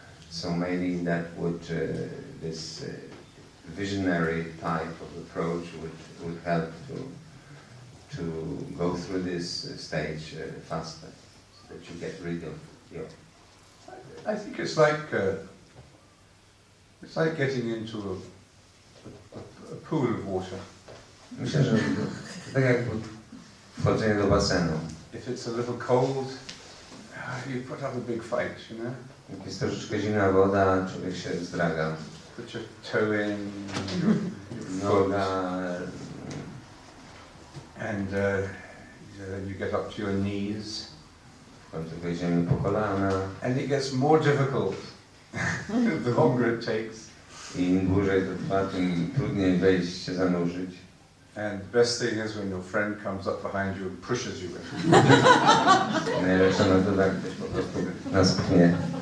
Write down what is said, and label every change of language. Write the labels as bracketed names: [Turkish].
[English] So maybe that would, this visionary type of approach would help to go through this stage faster, so that you get rid of your... I think it's like getting into a pool of water. [Polish] Myślę, że to tak jak wchodzenie do basenu. [English] If it's a little cold, you put up a big fight, you know? [Polish] Jak jest troszeczkę zimna woda, człowiek się zdraga. [English] Put your toe in, your [Polish] Noga, [English] and you get up to your knees. [Polish] w końcu wejdziemy po kolana. [English] And it gets more difficult the longer it takes. [Polish] I im dłużej to trwa, tym trudniej wejść się zanurzyć. [English] And the best thing is when your friend comes up behind you and pushes you in. [Polish] Najlepsze na to tak, ktoś po prostu nas pchnie.